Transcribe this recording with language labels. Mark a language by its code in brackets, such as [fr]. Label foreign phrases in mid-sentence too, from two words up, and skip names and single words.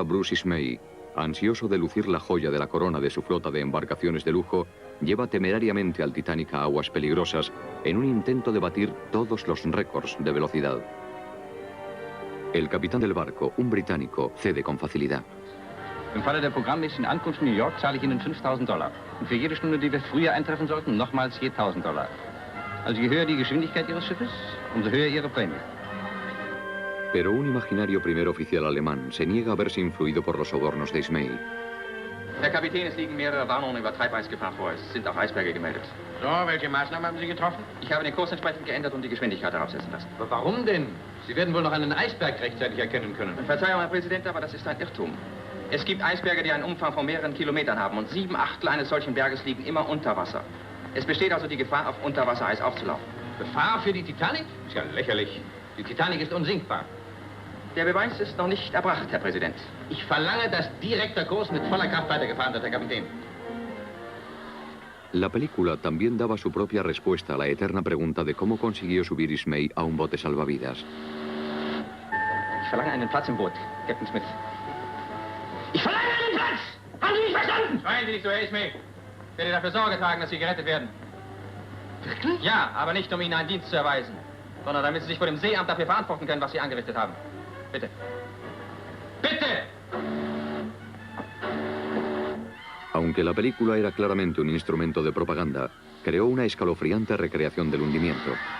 [es] Bruce Ismay, ansioso de lucir la joya de la corona de su flota de embarcaciones de lujo, lleva temerariamente al Titanic a aguas peligrosas en un intento de batir todos los récords de velocidad. El capitán del barco, un británico, cede con facilidad. [de] Im Falle der programmmäßigen Ankunft in New York zahle ich Ihnen $5.000. Und für jede Stunde, die wir früher eintreffen sollten, nochmals je $1.000. Also je höher die Geschwindigkeit Ihres Schiffes, umso höher Ihre Prämie. [es] Pero un imaginario primer oficial alemán se niega a verse influido por los sobornos de Ismay. [de] Herr Kapitän, es liegen mehrere Warnungen über Treibeisgefahr vor. Es sind auch Eisberge gemeldet. So, welche Maßnahmen haben Sie getroffen? Ich habe den Kurs entsprechend geändert und die Geschwindigkeit heraufsetzen lassen. Aber warum denn? Sie werden wohl noch einen Eisberg rechtzeitig erkennen können. Verzeihung, Herr Präsident, aber das ist ein Irrtum. Es gibt Eisberge, die einen Umfang von mehreren Kilometern haben und 7/8 eines solchen Berges liegen immer unter Wasser. Es besteht also die Gefahr, auf Unterwassereis aufzulaufen. Gefahr für die Titanic? Ist ja lächerlich. Die Titanic ist unsinkbar. Der Beweis ist noch nicht erbracht, Herr Präsident. Ich verlange, dass direkter Kurs mit voller Kraft weitergefahren wird, Herr Kapitän. [es] La película también daba su propia respuesta a la eterna pregunta de cómo consiguió subir Ismay a un bote salvavidas. [de] Ich verlange einen Platz im Boot, Captain Smith. Ich verlange einen Platz! Haben Sie mich verstanden? Schreien Sie nicht so, Herr Ismay. Ich werde dafür Sorge tragen, dass Sie gerettet werden. Wirklich? Ja, aber nicht, um Ihnen einen Dienst zu erweisen, sondern damit Sie sich vor dem Seeamt dafür verantworten können, was Sie angerichtet haben. Bitte. ¡Bitte! [es] Aunque la película era claramente un instrumento de propaganda, creó una escalofriante recreación del hundimiento.